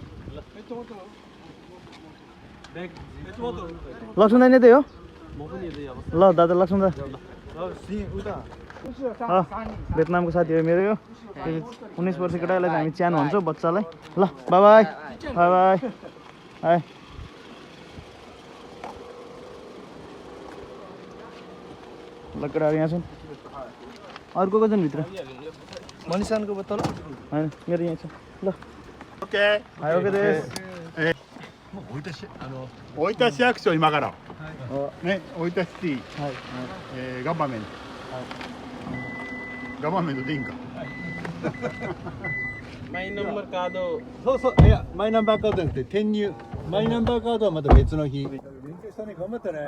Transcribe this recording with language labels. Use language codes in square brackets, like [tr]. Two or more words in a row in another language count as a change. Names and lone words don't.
[ne] लक्ष्मण दाई नै त्यही हो ल दादा लक्ष्मण दा भेटनामको साथी हो मेरो यो 19 वर्ष केटालाई हामी च्यान भन्छौँ बच्चालाई ल [en] bye bye hi [ne] ल केटाहरू यहाँ छन् अरू को छन् भित्र मनिषानको बोतल होइन मेरो यहाँ छ ल [en] ओके [ne] ओके देश [ja] 大分市役所今からね大分 [en] city government government [ja] でいいんかマイナンバーカードそういやマイナンバーカードじゃなくて転入マイナンバーカードはまた別の日勉強したね頑張ったね